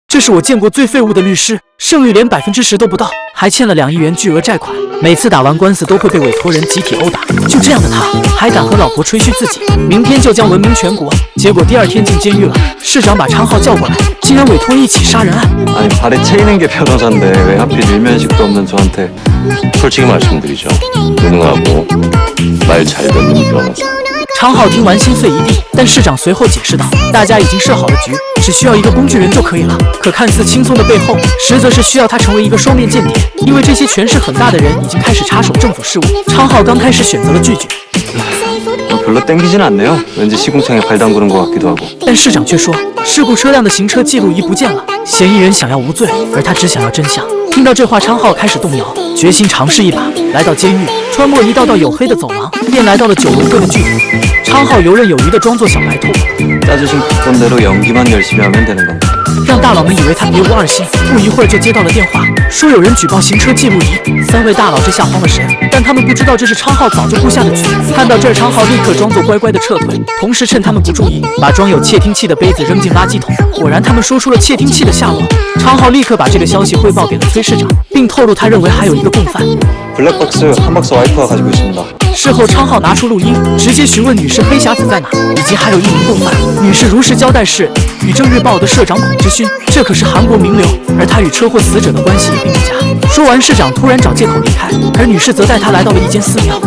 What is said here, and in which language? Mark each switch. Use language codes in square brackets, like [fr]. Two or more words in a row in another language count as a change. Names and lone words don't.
[zh] 这是我见过最废物的律师，胜率连10%都不到，还欠了2亿元巨额债款。每次打完官司都会被委托人集体殴打。就这样的他，还敢和老婆吹嘘自己明天就将闻名全国。结果第2天进监狱了，市长把昌浩叫过来，竟然委托一起杀人案。 [ko] 아니 발에 채이는 게 변호사인데 왜 하필 일면식도 없는 저한테. 솔직히 말씀드리죠. 무능하고 말 잘 듣는 변호사. [zh] 昌浩听完心碎一地，但市长随后解释道：“大家已经设好了局，只需要一个工具人就可以了。” 可看似轻松的背后，实则是需要他成为一个双面间谍，因为这些权势很大的人已经开始插手政府事务。昌浩刚开始选择了拒绝， [ko] 별로 땡기진 않네요. 왠지 시궁창에 발 담그는 것 같기도 하고. [zh] 但市长却说，事故车辆的行车记录仪不见了，嫌疑人想要无罪，而他只想要真相。听到这话，昌浩开始动摇，决心尝试一把。来到监狱，穿过一道道黝黑的走廊，便来到了九龙会的剧组。昌浩游刃有余地装作小白兔， [ko] 짜주신 각본대로 연기만 열심히 하면 되는 건데. [zh] 让大佬们以为他别无二心。不一会儿就接到了电话，说有人举报行车记录仪。3位大佬这下慌了神，但他们不知道这是昌浩早就布下的局。看到这儿，昌浩立刻装作乖乖的撤退，同时趁他们不注意，把装有窃听器的杯子扔进垃圾桶。果然，他们说出了窃听器的下落。昌浩立刻把这个消息汇报给了崔市长，并透露他认为还有一个共犯。 [ko] 블랙박스 한 박스 와이프가 가지고 있습니다. [zh] 事后，昌浩拿出录音，直接询问女士黑匣子在哪，以及还有一名共犯。女士如实交代是宇正日报的社长孔之勋，这可是韩国名流，而他与车祸死者的关系也并不假。说完，市长突然找借口离开，而女士则带他来到了一间寺庙。